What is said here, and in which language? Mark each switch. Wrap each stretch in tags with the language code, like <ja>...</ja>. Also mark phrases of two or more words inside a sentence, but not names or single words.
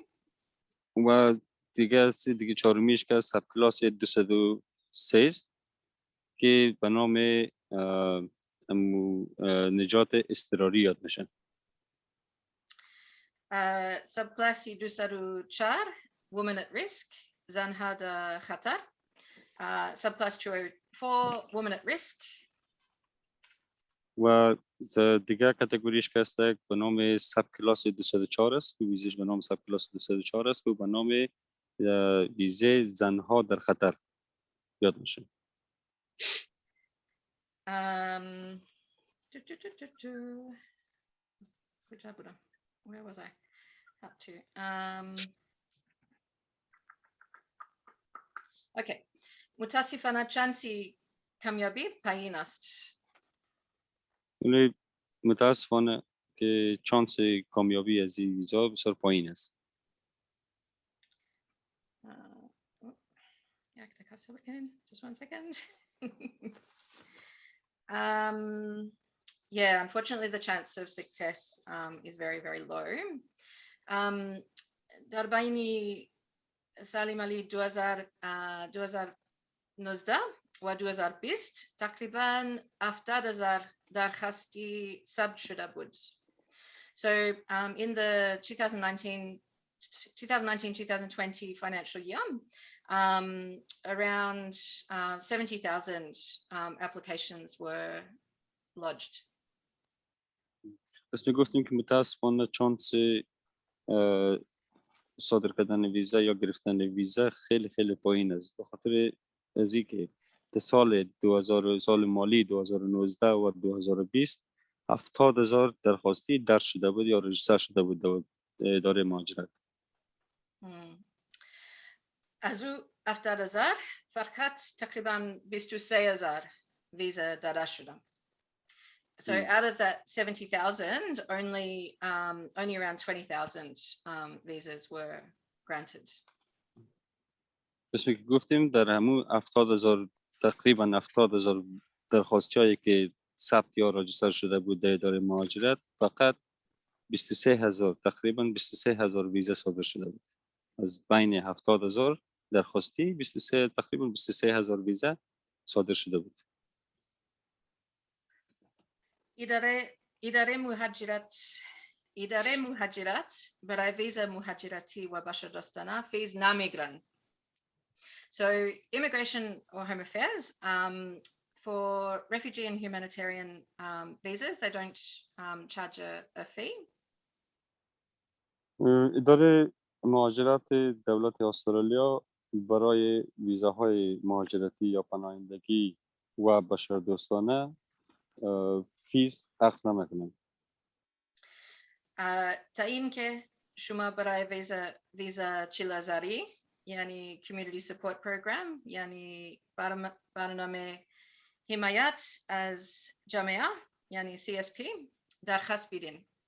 <fa>و دیگه چهارمیش که سب کلاس 203 است که به نام نجات اضطراری یاد میشه.</fa> <en>Subclass 204 women at risk</en> <fa>زنها در خطر.</fa> <en>Subclass 204 women at risk.</en> <fa>و دیگه کاتگوریش که است به نام سب کلاس 204 است که ویزش به نام سب کلاس 204 است که به نام ویزه زنها در خطر یاد میشه.</fa> <en>Where was I up to? Okay.</en> <fa>متاسفانه چانسی کامیابی پایین است. یعنی متاسفانه که چانس کامیابی از این ویزا بسیار پایین است.</fa> <en>Just 1 second. Yeah, unfortunately, the chance of success is very, very low.</en> <fa>در بین سال مالی 2019 و 2020 تقریباً 70,000 درخواستی ثبت شده بود.</fa> <en>So in the 2019-2020 financial year, around 70,000 applications were lodged.</en> <fa>پس میگفتیم که متاسفانه چانس صادر کردن ویزا یا گرفتن ویزا خیلی خیلی پایین است، به خاطر از اینکه سال مالی 2019 و 2020 70,000 درخواستی درج شده بود یا رجیستر شده بود در اداره مهاجرت. از او 70,000 فقط تقریباً 23,000 ویزا داده شدند.</fa> <en>So out of that 70,000, only around 20,000 visas were granted.</en> <fa>پس که گفتیم در همون 70,000 تقریباً 70,000 درخواستی‌هایی که ثبت یا رجیستر شده بود در اداره مهاجرت فقط 23,000 تقریباً 23,000 ویزا صادر شده بود. از بین 70,000 درخواستی تقریباً 23,000 ویزا صادر شده بود. اداره مهاجرت برای ویزا مهاجرتی و بشردوستانه فیز نمیگیرند.</fa> <en>So immigration or home affairs for refugee and humanitarian visas, they don't charge a fee.</en> <fa>اداره مهاجرت دولت استرالیا برای ویزاهای مهاجرتی یا پناهندگی و بشردوستانه فیس اخذ نمیکنند. تا این که شما برای ویزا 40,000 یعنی</fa> <en>community support program</en> <fa>یعنی برنامه حمایت از جامعه یعنی CSP درخواست بدین.</fa>